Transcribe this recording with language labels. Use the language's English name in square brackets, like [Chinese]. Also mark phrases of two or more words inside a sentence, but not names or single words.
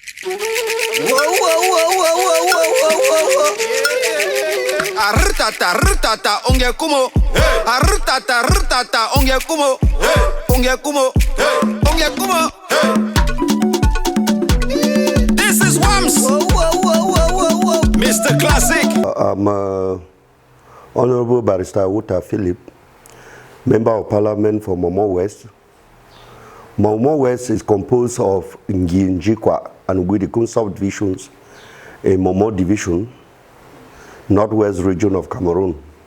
[Luo (Kenya and Tanzania)] Whoa, whoa, whoa, whoa, whoa, whoa, whoa, whoa. Artata, onge kumo. Artata, onge kumo. Onge kumo. Onge kumo. [English] This is Wams. Whoa, whoa, whoa, whoa, whoa, whoa. Mr. Classic. I'm Honorable Barrister Awutah Philip, Member of Parliament for Momo West. Momo West is composed of Ngie and Awutah subdivisions, a Momo division, Northwest region of Cameroon.